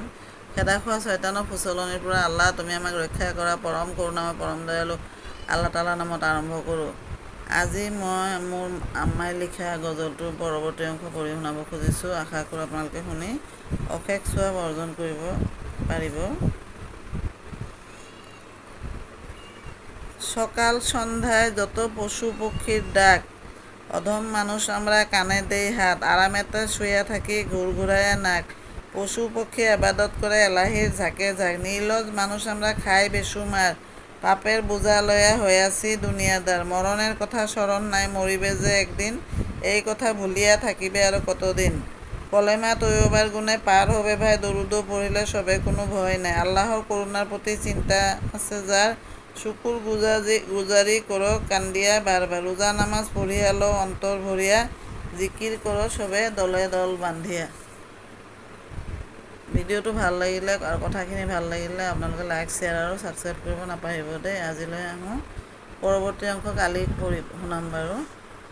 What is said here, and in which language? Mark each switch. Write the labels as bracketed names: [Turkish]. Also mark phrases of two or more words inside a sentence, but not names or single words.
[Assamese] খেদা খোৱা শয়তানৰ ফুচলনিৰ পৰা আল্লাহ তুমি আমাক ৰক্ষা কৰা। পৰম কৰুণাময় পৰম দয়ালু আল্লাহ তাআলাৰ নামত আৰম্ভ কৰোঁ। আজি মই মোৰ আম্মাই লিখা গজলটোৰ পৰৱৰ্তী অংশ পঢ়ি শুনাব খুজিছোঁ। আশা কৰোঁ আপোনালোকে শুনি অশেষ স্বভাৱ অৰ্জন কৰিব পাৰিব। [Bangla] সকাল সন্ধ্যায় যত পশু পক্ষীর ডাক, অধম মানুষ আমরা কানে দেই হাত, আরামেতে শুয়ে থাকি ঘুরঘুরাইয়া নাক, পশু পক্ষী আবাদত করে এলাহির ঝাঁকে ঝাঁক, নির্লজ মানুষ আমরা খাই বেসুমার, পাপের বোঝা লয়া হইয়াছি দুনিয়াদার, মরণের কথা স্মরণ নাই মরিবে যে একদিন, এই কথা ভুলিয়া থাকিবে আর কতদিন, কলেমা তৈয়বার গুণে পার হবে ভাই, দরুদও পড়িলে সবে কোনো ভয় নাই, আল্লাহর করুণার প্রতি চিন্তা আছে যার, শুকুর গুজারি করো কান্দিয়া বারবার, রোজা নামাজ পঢ়িয়া লও অন্তর ভরিয়া, জিকির করো সবে দলে দল বান্ধিয়া। [Assamese] ভিডিঅ'টো ভাল লাগিলে আৰু কথাখিনি ভাল লাগিলে আপোনালোকে [English] like share [Assamese] আৰু ছাবস্ক্ৰাইব কৰিব নাপাহৰিব দেই। আজিলৈ আহোঁ, পৰৱৰ্তী অংশ কালি শুনাম বাৰু।